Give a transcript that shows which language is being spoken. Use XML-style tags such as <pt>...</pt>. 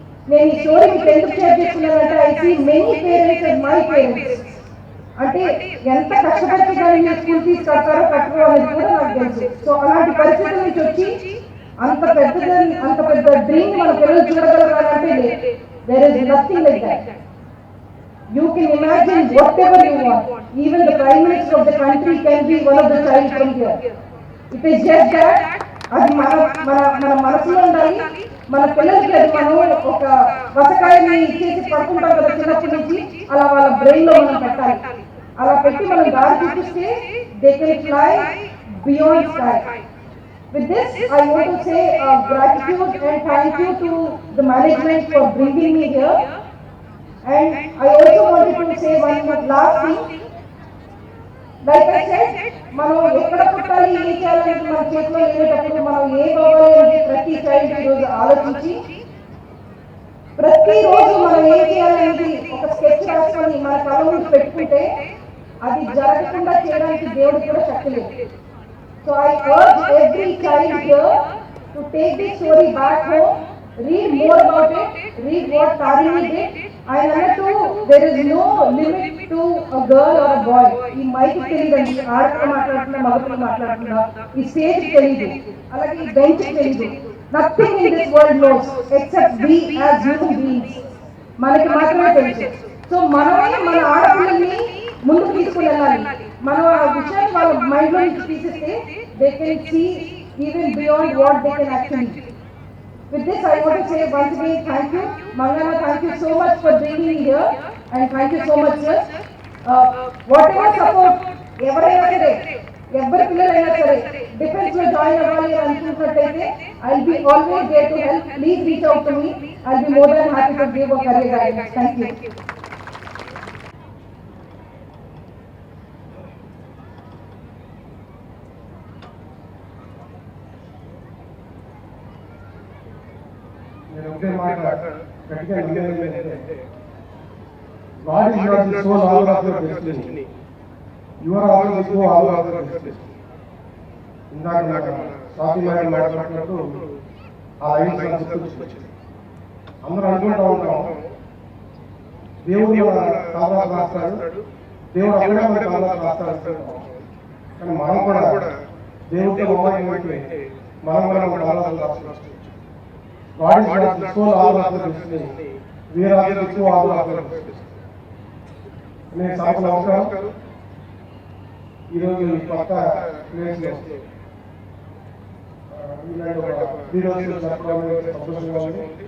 <te>నేను ఈ స్టోరీ మీకు ఎందుకు షేర్ చేస్తున్నానంటే</te> <en>I see many parents and my parents</en> <te>అంటే ఎంత కష్టపడితే కానీ మీరు స్కూల్ ఫీజు కడతారో కట్టరో అనేది కూడా నాకు తెలుసు. సో అలాంటి పరిస్థితుల నుంచి వచ్చి అంత పెద్ద డ్రీమ్ మన పిల్లలు చూడగలగాలంటే లేదు,</te> <en>There is nothing like that. You can imagine whatever you want. Even the Prime Minister of the country can be one of the child from here. It is just that</en> <te>అది మన మనసులో ఉండాలి. మన పిల్లలకి అది మనం ఒక వసకాయని ఇచ్చేసి పడుకుంటాం కదా చిన్నప్పటి నుంచి, అలా వాళ్ళ బ్రెయిన్ లో మనం పెట్టాలి. అలా పెట్టి మనం దారి చూపిస్తే</te> <en>they can fly beyond sky. With this, I want to say gratitude and thank you to the management for bringing me here. And I also wanted to say one last thing. Like I said,</en> <te>మనం ఎక్కడ పుట్టాలి ఏం చేయాలనేది మన చేతిలో లేనప్పుడు మనం ఏ కావాలి అంటే ప్రతి చైల్డ్ ఈరోజు ఆలోచించి ప్రతిరోజు మనం ఏం చేయాలనేది ఒక స్కెచ్ రాసుకొని మన కళ్ళ ముందు పెట్టుకుంటే అది జరగకుండా చేయడానికి దేవుడికి కూడా శక్తి లేదు.</te> <en>So I urge every child here to take this story back home, read more about it, read what Tarini did. I know there is no limit to a girl or a boy.</en> <te>ఈ mic తెలియదండి, ఆడపిల్ల మాట్లాడుతున్నా మగపిల్ల మాట్లాడుతున్నా, ఈ stage తెలియదు, అలాగే ఈ bench తెలియదు.</te> <en>Nothing in this world knows except we as human beings.</en> <te>మనకి మాత్రమే తెలుసు. సో మనమే మన ఆడపిల్లల్ని ముందుకు తీసుకుని వెళ్ళాలి. మనం ఆ విషయాన్ని వాళ్ళ మైండ్ లో నుంచి తీసేస్తే</te> <en>They can see even beyond what they can actually do. With this, I want to say once again thank you. Mangana, thank you so much for bringing me here, and thank you so much, sir. Whatever support,</en> <te>ఎవరైనా సరే, ఎవరి పిల్లలైనా సరే, defence లో join అవ్వాలి అని అనుకుంటున్నట్టయితే,</te> <en>I'll be always there to help. Please reach out to me. I'll be more than happy to give a career guidance. Thank you.</en> <te>నేను ఒకే మాట గట్టిగా నిలబెట్టానంటే,</te> <en>God is not the sole author of your destiny. You are also the sole author of your destiny.</en> <te>ఇందాక Swathi madam మాట్లాడుతున్నట్టు ఆ lines నాకు గుర్తొచ్చింది. అందరూ అనుకుంటూ ఉంటాం, దేవుడు మన తర్వాత రాస్తాడు, దేవుడు అక్కడే మన తర్వాత రాస్తాడు. కానీ మనం కూడా దేవుడితో మొదలైతే మనం కూడా మన తర్వాత రాస్తాం.</te> <en>God is not the sole author of the destiny. We are the co-author of the destiny.</en> <te>నేను సాగుతున్న అవసరం ఈరోజు ఈ కొత్త ప్లేస్లో ఇలాంటి ఒక 3 రోజులు జరపడం సంతోషంగా ఉంది.</te>